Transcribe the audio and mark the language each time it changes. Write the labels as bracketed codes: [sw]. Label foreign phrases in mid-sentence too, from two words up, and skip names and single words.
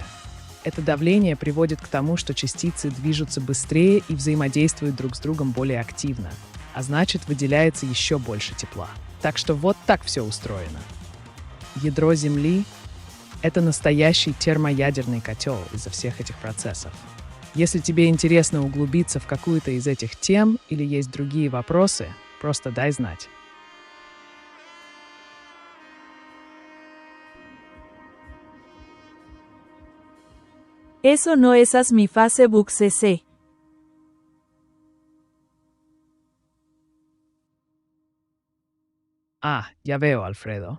[ru] Это давление приводит к тому, что частицы движутся быстрее и взаимодействуют друг с другом более активно, а значит, выделяется еще больше тепла. Так что вот так все устроено. Ядро Земли — это настоящий термоядерный котел из-за всех этих процессов. Если тебе интересно углубиться в какую-то из этих тем или есть другие вопросы, просто дай знать. [es] Eso no es mi Facebook CC. Ya veo, Alfredo.